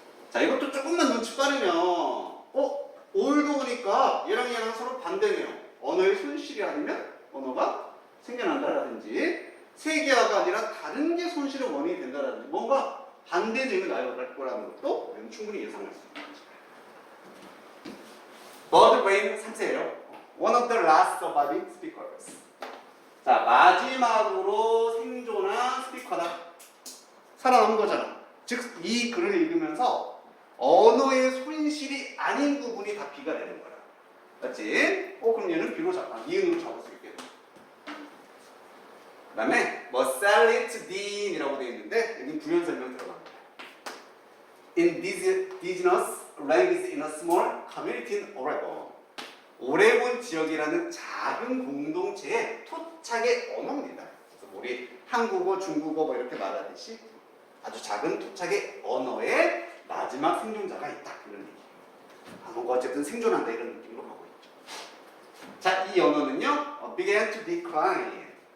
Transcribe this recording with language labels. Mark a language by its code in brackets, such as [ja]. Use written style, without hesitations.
[ko] 자, 이것도 조금만 눈치 빠르면 올드오니까 얘랑 서로 반대 내용. 언어의 손실이 아니면 언어가 생겨난다라든지 세계화가 아니라 다른 게 손실의 원인이 된다라든지 뭔가 반대 내용이 나올 거라는 것도 우리는 충분히 예상할 수 있는 거죠. [en] bird brain [ko] 3세예요. [en] One of the last surviving speakers. [ko] 자, 마지막으로 생존한 스피커다. 살아남은 거잖아. 즉, 이 글을 읽으면서 언어의 손실이 아닌 부분이 다 비가 되는 거야. 맞지? 그럼 얘는 비로 이응으로 잡을 수 있겠네. 그 다음에 뭐 Sallit Dean이라고 되어 있는데 여기 부연 설명 들어갑니다. [en] Indigenous language in a small community in Oregon. [ko] 오레곤 지역이라는 작은 공동체의 토착의 언어입니다. 그래서 우리 한국어, 중국어 뭐 이렇게 말하듯이 아주 작은 토착의 언어의 마지막 생존자가 있다. 이런 얘기. 뭔가 어쨌든 생존한다 이런 느낌으로 가고 있죠. 자, 이 언어는요, [en] began to decline.